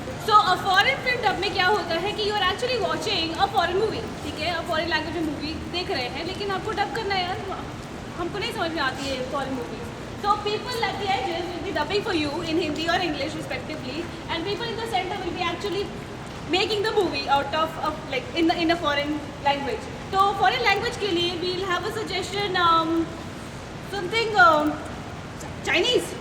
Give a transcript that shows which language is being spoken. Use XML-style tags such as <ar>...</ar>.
<en>So a foreign film dub</en> <hi>में क्या होता है कि</hi> <en>you are actually watching a foreign movie,</en> <hi>ठीक है?</hi> <en>A foreign language में movie</en> <hi>देख रहे हैं, लेकिन आपको</hi> <en>dub</en> <hi>करना है यार. हमको नहीं समझ में आती है</hi> <en>foreign movies. So people at the edges will be dubbing for you in Hindi or English respectively, and people in the center will be actually making the movie out of like in a foreign language. So foreign language</en> <hi>के लिए</hi> <en>we'll have a suggestion something Chinese.</en>